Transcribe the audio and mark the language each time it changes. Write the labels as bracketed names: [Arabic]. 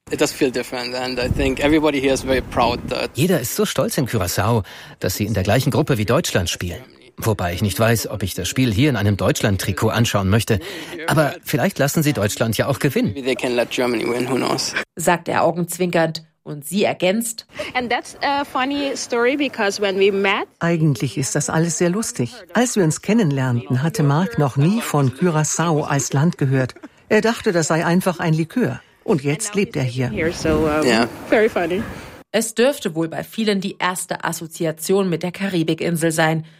[English] It does feel different, and I think everybody here is very proud that. [German] Jeder ist so stolz in Curaçao, dass sie in der gleichen Gruppe wie Deutschland spielen. Wobei ich nicht weiß, ob ich das Spiel hier in einem Deutschland-Trikot anschauen möchte. Aber vielleicht lassen sie Deutschland ja auch gewinnen. [English] Maybe they can let Germany win, who knows? [German] Sagt er augenzwinkernd. Und sie ergänzt. [English] And that's a funny story because when we met. [German] Eigentlich ist das alles sehr lustig. Als wir uns kennenlernten, hatte Marc noch nie von Curaçao als Land gehört. Er dachte, das sei einfach ein Likör. Und jetzt lebt er hier. [English] Very funny. [German] Es dürfte wohl bei vielen die erste Assoziation mit der Karibikinsel sein.